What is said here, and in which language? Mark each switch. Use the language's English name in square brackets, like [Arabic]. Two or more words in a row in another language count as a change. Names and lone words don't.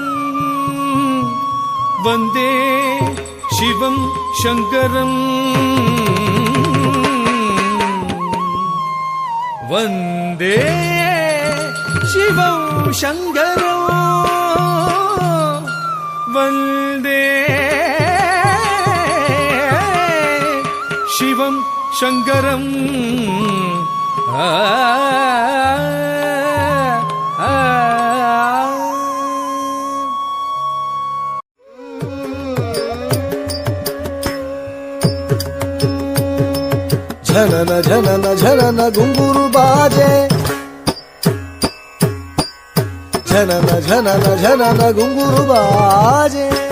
[Sanskrit] ವಂದೇ ಶಿವಂ ಶಂಕರಂ ವಂದೇ ಶಿವಂ ಶಂಕರಂ ವಂದೇ ಶಿವಂ ಶಂಕರಂ [Hindi] झनन झनन झनन घुंघरू बाजे झनन झनन झनन घुंघरू बाजे